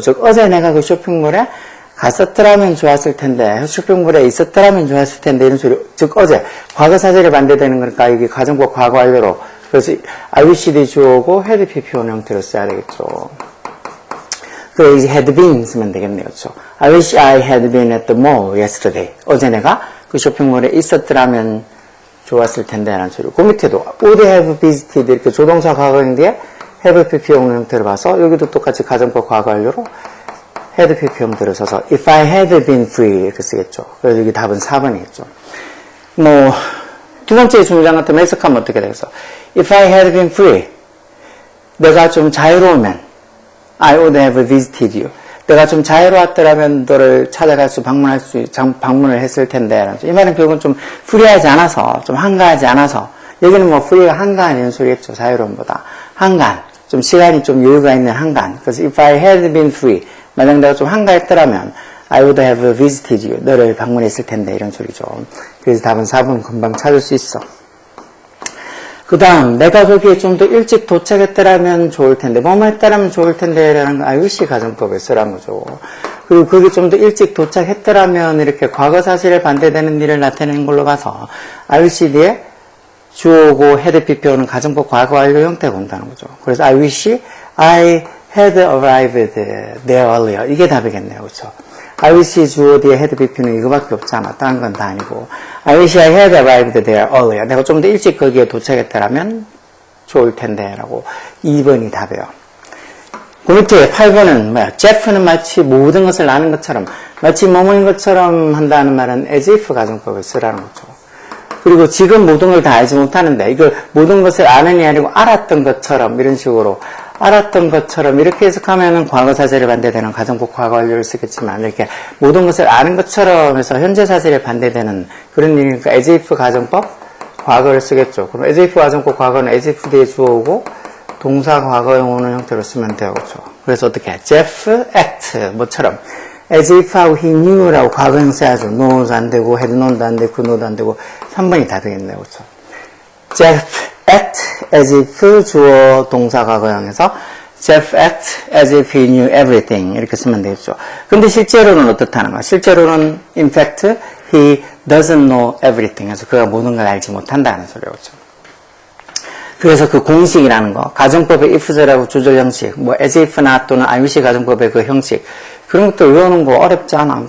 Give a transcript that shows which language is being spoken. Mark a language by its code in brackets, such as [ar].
[ko] 즉 어제 내가 그 쇼핑몰에 갔었더라면 좋았을 텐데 쇼핑몰에 있었더라면 좋았을 텐데 이런 소리. 즉 어제 과거 사실에 반대되는 거니까 이게 가정법 과거 완료로 그래서 IUCD 주어고 had PPO는 형태로 써야 되겠죠. 그래 이제 had been 쓰면 되겠네요. 그렇죠? [en] I wish I had been at the mall yesterday. [ko] 어제 내가 그 쇼핑몰에 있었더라면 좋았을 텐데 라는 소리. 그 밑에도 would have visited 이렇게 조동사 과거인데 have PPO 형태로 봐서 여기도 똑같이 가정법 과거 완료로 had PPO 형태로 써서 [en] if I had been free [ko] 이렇게 쓰겠죠. 그래서 여기 답은 4번이겠죠. 뭐 두 번째 중장 같으면 해석하면 어떻게 되겠어? [en] If I had been free [ko] 내가 좀 자유로우면 [en] I would have visited you. [ko] 내가 좀 자유로웠더라면 너를 찾아갈 수, 방문을 했을 텐데. 이 말은 결국은 좀 프리하지 않아서, 좀 한가하지 않아서. 여기는 뭐 프리가 한가한 이런 소리겠죠. 자유로움보다. 한가한. 좀 시간이 좀 여유가 있는 한가한. 그래서 [en] if I had been free. [ko] 만약 내가 좀 한가했더라면 [en] I would have visited you. [ko] 너를 방문했을 텐데. 이런 소리죠. 그래서 답은 4번 금방 찾을 수 있어. 그 다음 내가 거기에 좀 더 일찍 도착했더라면 좋을 텐데 뭐뭐 했더라면 좋을 텐데 라는 거 IUC 가정법에 쓰라는 거죠. 그리고 거기 좀 더 일찍 도착했더라면 이렇게 과거 사실에 반대되는 일을 나타내는 걸로 봐서 IUCD에 주어고 had PPO는 가정법 과거 완료 형태가 온다는 거죠. 그래서 [en] I wish I had arrived there earlier. [ko] 이게 답이겠네요. 그렇죠? I wish 주어 뒤에 had PP는 이거밖에 없잖아. 다른 건 다 아니고. [en] I wish I had arrived there earlier. [ko] 내가 좀 더 일찍 거기에 도착했더라면 좋을 텐데 라고 2번이 답이에요. 그 밑에 8번은 뭐야? Jeff는 마치 모든 것을 아는 것처럼 마치 뭐뭐인 것처럼 한다는 말은 as if 가정법을 쓰라는 거죠. 그리고 지금 모든 걸 다 알지 못하는데 이걸 모든 것을 아는이 아니고 알았던 것처럼 이런 식으로 알았던 것처럼 이렇게 해석하면은 과거 사실에 반대되는 가정법 과거 완료를 쓰겠지만 이렇게 모든 것을 아는 것처럼 해서 현재 사실에 반대되는 그런 일이니까 as if 가정법 과거를 쓰겠죠. 그럼 as if 가정법 과거는 as if 뒤에 주어오고 동사 과거형 오는 형태로 쓰면 돼요. 그렇죠? 그래서 어떻게 해? Jeff act 뭐처럼 as if 하고 he knew라고 과거형 써야죠. knows 안 되고 had known도 안 되고 know도 안 되고 3번이 답이겠네요. 그렇죠? [en] Jeff act as if [ko] 주어 동사 과거형에서 [en] Jeff act as if he knew everything [ko] 이렇게 쓰면 되겠죠. 근데 실제로는 어떻다는 거야? 실제로는 [en] in fact he doesn't know everything [ko] 해서 그가 모든 걸 알지 못한다는 소리죠. 그렇죠? 그래서 그 공식이라는 거 가정법의 if절하고 주절 형식 뭐 as if나 또는 IUC 가정법의 그 형식 그런 것들 외우는 거 어렵지 않아.